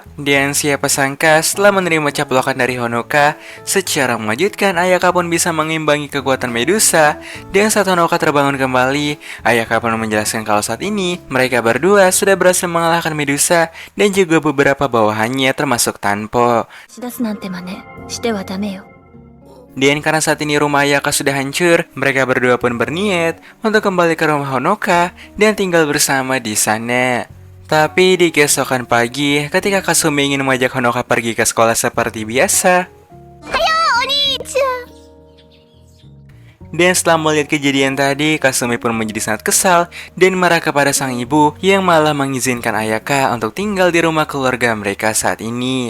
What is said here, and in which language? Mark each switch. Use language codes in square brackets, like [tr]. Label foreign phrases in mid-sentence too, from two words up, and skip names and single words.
[id] Dan siapa sangka setelah menerima caplokan dari Honoka, secara mengejutkan Ayaka pun bisa mengimbangi kekuatan Medusa. Dan saat Honoka terbangun kembali, Ayaka pun menjelaskan kalau saat ini mereka berdua sudah berhasil mengalahkan Medusa dan juga beberapa bawahannya termasuk Tanpo. [ja] し出すなんて真似してはダメよ。 [id] Dan karena saat ini rumah Ayaka sudah hancur, mereka berdua pun berniat untuk kembali ke rumah Honoka dan tinggal bersama di sana. Tapi di keesokan pagi, ketika Kasumi ingin mengajak Honoka pergi ke sekolah seperti biasa, dan setelah melihat kejadian tadi, Kasumi pun menjadi sangat kesal dan marah kepada sang ibu yang malah mengizinkan Ayaka untuk tinggal di rumah keluarga mereka saat ini.